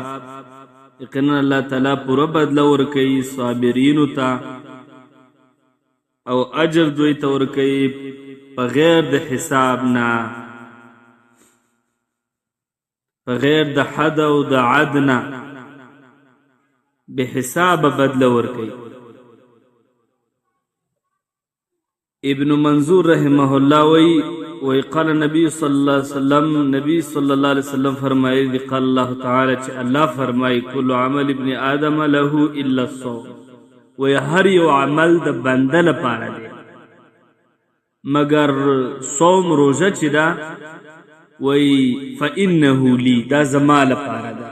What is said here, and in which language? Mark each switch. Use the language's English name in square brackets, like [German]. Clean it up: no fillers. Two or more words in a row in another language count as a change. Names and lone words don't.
[Pashto] یقینا الله تعالی پوره بدله ورکوي صابرینو ته او اجر دوی ته ورکوي بغیر د حساب نه، بغیر د حد او د عد نه، به حساب بدله ورکوي. ابن منظور رحمه الله وی [Arabic] قال نبی صلی اللہ علیہ وسلم، [Pashto] نبی [Arabic] صلی اللہ علیہ وسلم [Pashto] فرمائی [Arabic] قال اللہ تعالی [Pashto] چې الله فرمائی [Arabic] کل عمل ابن آدم له الا الصوم. [Pashto] وی هر یو عمل د بنده لپاره دی مگر صوم روزه چې دا وی [Arabic] فانه لی، [Pashto] دا زما لپاره ده.